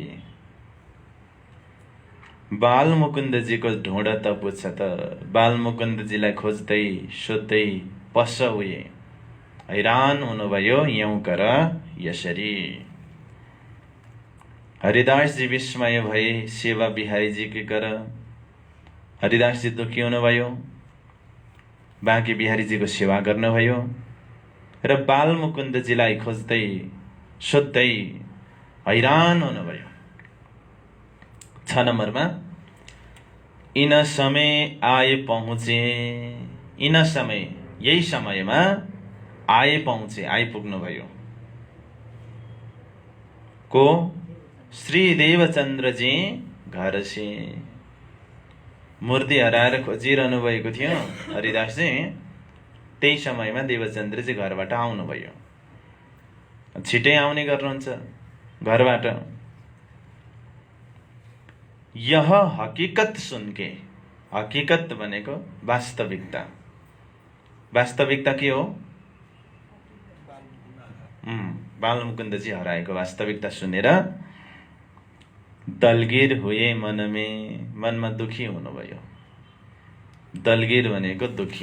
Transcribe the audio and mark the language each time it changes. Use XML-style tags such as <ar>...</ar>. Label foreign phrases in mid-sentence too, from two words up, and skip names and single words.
<ne>बालमुकुन्दजीको ढोडत, पुछत, बालमुकुन्दजीलाई खोज्दै, सोध्दै,</ne> <hi>पस्स हुए,</hi> <ne>हैरान हुनुभयो।</ne> <hi>यौं कर</hi> <ne>यसरी। हरिदासजी विस्मय भए,</ne> <hi>सेवा बिहारीजी की कर।</hi> <ne>हरिदासजी दुखी हुनुभयो, बाँकी बिहारीजीको सेवा गर्नुभयो र बालमुकुन्दजीलाई खोज्दै, सोध्दै, हैरान हुनुभयो।</ne> <hi>6 नम्बरमा। इन समय आए पहुँचे। इन समय,</hi> <ne>यही समयमा</ne> <hi>आए पहुँचे, आइपुग्नुभयो। को? श्री देवचन्द्रजी घर से।</hi> <ne>मूर्ति हराएर खोजिरहनु भएको थियो हरिदासजी। त्यही समयमा देवचन्द्रजी घरबाट आउनुभयो। छिटै आउने गर्नुहुन्छ। घरबाट</ne> <hi>यह हकीकत सुनके,</hi> <ne>हकीकत भनेको वास्तविकता। वास्तविकता के हो? बालमुकुन्दजी हराएको वास्तविकता सुनेर</ne> <hi>दलगिर हुए मनमे,</hi> <ne>मनमा दुखी हुनुभयो। दलगिर भनेको दुखी।</ne>